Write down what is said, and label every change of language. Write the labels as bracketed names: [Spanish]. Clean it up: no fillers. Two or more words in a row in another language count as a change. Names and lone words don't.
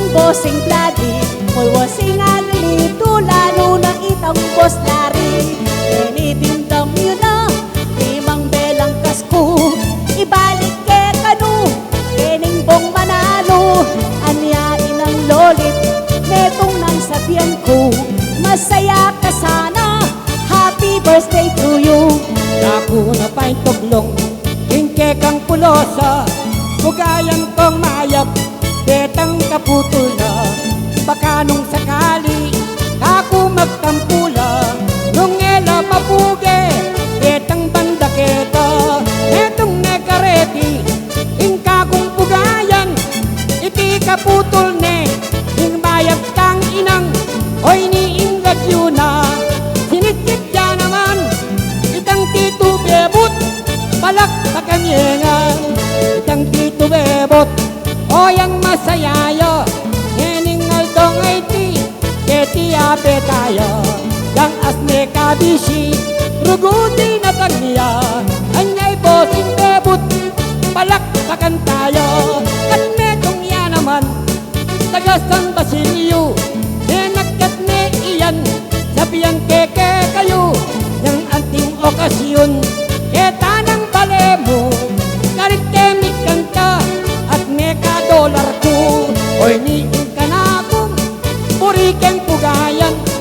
[Pampanga] Bossing Bloody, kung wasing alilito, lalo na itang Boss Larry, initindam yun na, limang belang kasko, ibalik ke kanu, kening bong manalo, anyain ang lolit, netong nang sabihan ko, masaya ka sana, [English] happy birthday to you. [Pampanga] Naku na pa'y tuglong, hingke kang pulosa, bugayan kong mayap, betang kaputol na, baka nung sakali, ako magtampula, nung ela mapuge, betang bandaketa, etong nekareti, ingka kong bugayan, iti kaputol ne, ing mayap kang inang, oy ni ingat yun na, sinitip ya naman, itang tito bebot, palakpakan yengan, itang tito bebot, o yang masayaya, ngening aldong ay ti, keti ape tayo, yang asne kabisi, ruguti na tagniya, anyay Bossing bebot, palakpakan tayo, at metong ya naman, taga San Basilio, nenagkat ne iyan, sabihan keke kayo, yang anting okasyon, keta ng balemo, karit kemik kanta, at meka dolar ko, oy niing ka na akong, puri keng pugayan,